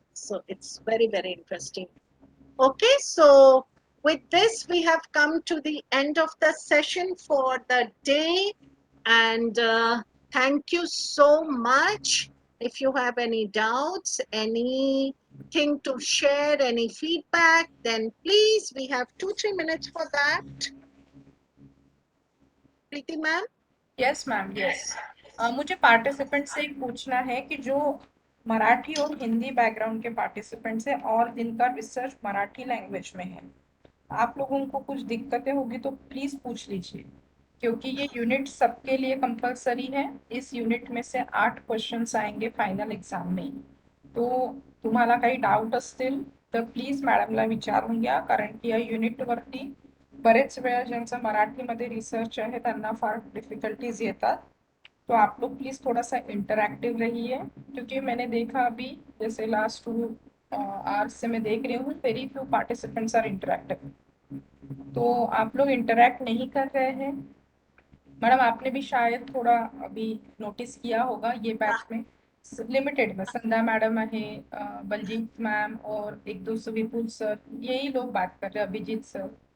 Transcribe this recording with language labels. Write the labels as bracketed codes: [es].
[en] So it's very, very interesting. Okay, so with this, we have come to the end of the session for the day. And thank you so much. If you have any doubts, anything to share, any feedback, then please, we have 2-3 minutes for that. Preeti ma'am? Yes ma'am, yes. [hi] मुझे participant से एक पूछना है कि जो मराठी और Hindi background के participants हैं और जिनका रिसर्च मराठी लैंग्वेज में है, आप लोगों को कुछ दिक्कतें होगी तो प्लीज पूछ लीजिए, क्योंकि ये यूनिट सबके लिए कंपलसरी है. इस यूनिट में से 8 क्वेश्चंस आएंगे फायनल एग्जाम में. [mr] तो तुम्हाला काही डाऊट असतील तर प्लीज मॅडमला विचारून घ्या, कारण की या युनिटवरती बरेच वेळा ज्यांचा मराठीमध्ये रिसर्च आहे त्यांना फार डिफिकल्टीज येतात. [hi] तो आप लोग प्लीज थोड़ा सा इंटरैक्टिव रहिए, क्योंकि मैंने देखा अभी जैसे लास्ट 2 आवर्स से मैं देख रही हूँ [en] Very few participants are interactive. [hi] तो आप लोग इंटरैक्ट नहीं कर रहे हैं. मैडम आपने भी शायद थोड़ा अभी नोटिस किया होगा ये बैच में लिमिटेड में संध्या मैडम है, बलजीत मैम और 1-2 विपुल सर, यही लोग बात कर रहे हैं, अभिजीत सर.